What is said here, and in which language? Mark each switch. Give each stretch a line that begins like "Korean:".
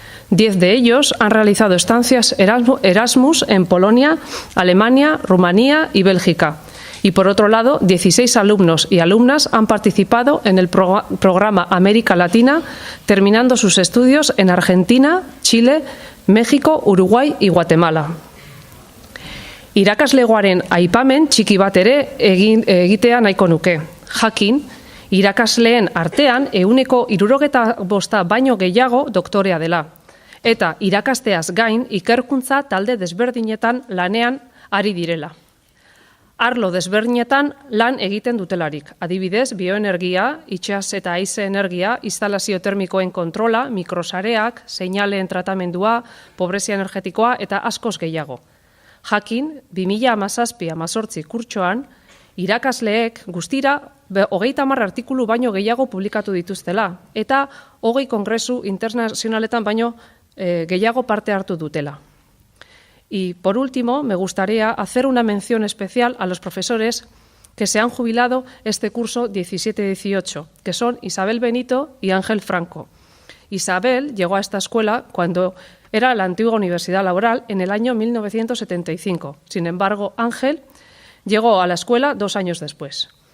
Spanish: 10 de ellos han realizado estancias Erasmus en Polonia, Alemania, Rumanía y Bélgica. Y por otro lado, 16 alumnos y alumnas han participado en el programa América Latina, terminando sus estudios en Argentina, Chile, México, Uruguay y Guatemala.
Basque: Irakaslegoaren aipamen txiki bat ere egitea nahiko nuke. Jakin, irakasleen artean 165 baino gehiago doktorea dela. Eta irakasteaz gain ikerkuntza talde desberdinetan lanean ari direla. Arlo desberdinetan lan egiten dutelarik. Adibidez, bioenergia, itxas eta haize energia, instalazio termikoen kontrola, mikrosareak, seinaleen tratamendua, pobrezia energetikoa eta askoz gehiago. Jakin, 2017-18 kurtsoan, irakasleek guztira 30 artikulu baino gehiago publikatu dituztela, eta 20 kongresu internazionaletan baino gehiago parte hartu dutela.
Spanish: Y por último, me gustaría hacer una mención especial a los profesores que se han jubilado este curso 17-18, que son Isabel Benito y Ángel Franco. Isabel llegó a esta escuela cuando era la antigua Universidad Laboral en el año 1975. Sin embargo, Ángel llegó a la escuela 2 años después.